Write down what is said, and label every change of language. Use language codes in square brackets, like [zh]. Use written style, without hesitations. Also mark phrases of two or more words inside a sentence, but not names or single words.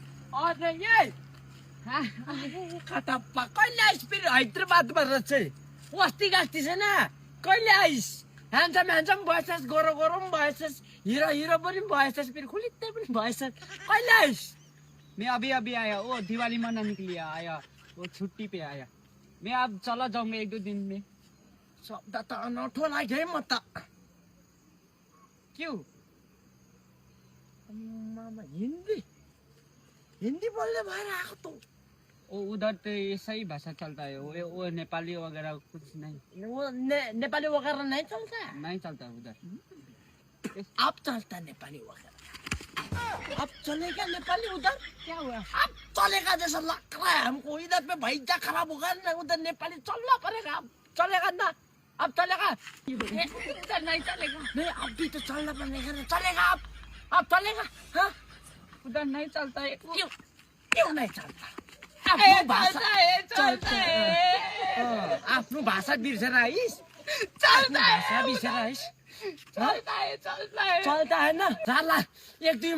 [hi] और ये [ne] खतप्पा कहिले आइस फेरि हैदराबादमा रहेछ वस्ती गास्ती छैन कहिले आइस ह्यान्डसम ह्यान्डसम भएछस् गोरो गोरो पनि भएछस् हिरो हिरो पनि भएछस् फेरि खुलित्तै पनि भएछस् कहिले आइस [hi] मैं अभी अभी आया, वो दिवाली मनाने के लिए आया, वो छुट्टी पे आया। मैं अब चला जाऊंगा 1-2 दिन में। [ne] शब्द त अनौठो लाग्यो है म त [hi] क्यों? [ne] मामा हिन्दी हिन्दी बोल्ने भएर आएको त [hi] वो उधर तो ऐसा ही भाषा चलता है, वो नेपाली वगैरह कुछ नहीं वो नेपाली वगैरह नहीं चलता नहीं चलता उधर। अब चलता नेपाली वगैरह अब चलेगा नेपाली उधर क्या हुआ? अब चलेगा जैसा लग रहा है हमको इधर पे भैया खराब होगा ना उधर नेपाली चलना पड़ेगा अब चलेगा ना अब चलेगा उधर नहीं चलेगा, नहीं अब भी तो चलना पड़ेगा ना चलेगा अब चलेगा हाँ उधर नहीं चलता है। क्यों क्यों नहीं चलता चलता है। [ne] आफ्नो भाषा बिर्सेर आइस [hi] चलता है, [ne] भाषा बिर्सेर आइस [hi] चलता है, चलता है। चलता है ना चल 1-2